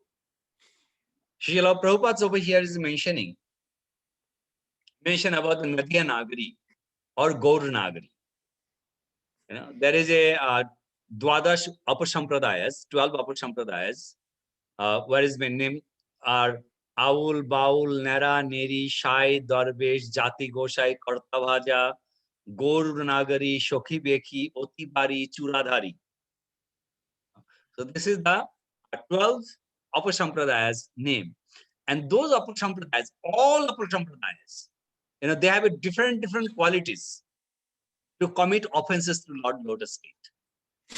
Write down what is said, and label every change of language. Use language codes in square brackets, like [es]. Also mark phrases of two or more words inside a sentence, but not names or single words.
[en] Srila Prabhupada over here is mention about the Nadiya Nagari or Gaur Nagari. There is a Dwadash Apasampradayas, 12 Apasampradayas, where is my name are Aul, Baul, Nera, Neri, Shai, Darvesh, Jati Goshai, Kartavaja, Gaur Nagari, Shokhi Bekhi, Oti Bari, Churadhari. So this is the 12 Apasampradayas name. And those Apasampradayas, all Apasampradayas, they have a different qualities to commit offenses to Lord Lotus Feet.